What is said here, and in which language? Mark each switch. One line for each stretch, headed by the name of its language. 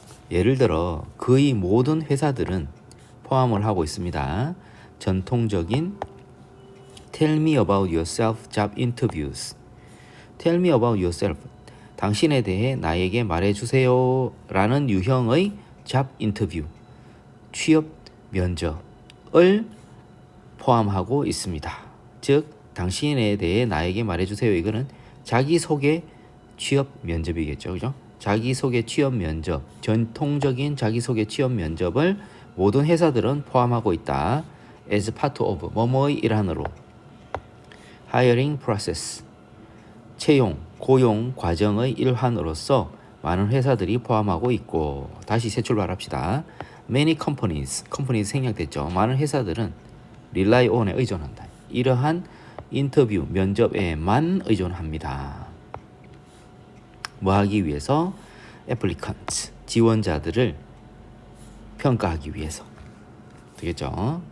Korean: 예를 들어 거의 모든 회사들은 포함을 하고 있습니다. 전통적인
English: Tell me about yourself job interviews. Tell me about yourself.
Korean: 당신에 대해 나에게 말해주세요 라는 유형의 job interview, 취업 면접을 포함하고 있습니다. 즉 당신에 대해 나에게 말해주세요, 이거는 자기소개 취업 면접이겠죠, 그죠? 자기소개 취업 면접, 전통적인 자기소개 취업 면접을 모든 회사들은 포함하고 있다.
English: as part of,
Korean: 뭐뭐의 일환으로.
English: hiring process,
Korean: 고용 과정의 일환으로서 많은 회사들이 포함하고 있고. 다시 새 출발합시다.
English: many companies
Korean: 생략됐죠. 많은 회사들은
English: rely on
Korean: 에 의존한다. 이러한 인터뷰, 면접에만 의존합니다. 뭐 하기 위해서?
English: applicants,
Korean: 지원자들을 평가하기 위해서. 되겠죠?